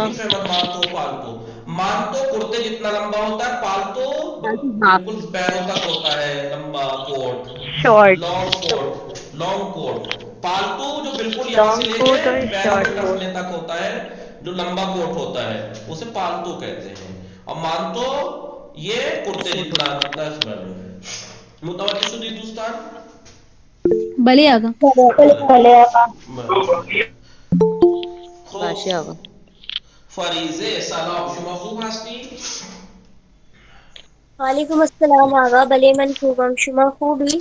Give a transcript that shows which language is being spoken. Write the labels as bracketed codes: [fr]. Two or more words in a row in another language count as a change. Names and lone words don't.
[ur] مانتو پالتو، مانتو کرتے جتنا لمبا ہوتا ہے، پالتو بالکل پیروں تک ہوتا ہے لمبا کوٹ، شارٹ. [en] long coat, long coat. [ur] پالتو جو بالکل یہاں سے لے کے پیروں کے ٹخنے تک ہوتا ہے، جو لمبا کوٹ ہوتا ہے اسے پالتو کہتے ہیں. اور مانتو یہ کرتے جتنا دس بنے. [fa] متوجہ شدید دوستان؟ بله آقا. باشه آقا. فریزه سلام، شما خوب هستی؟ وعلیکم السلام آقا. بله من خوبم، شما خوبی؟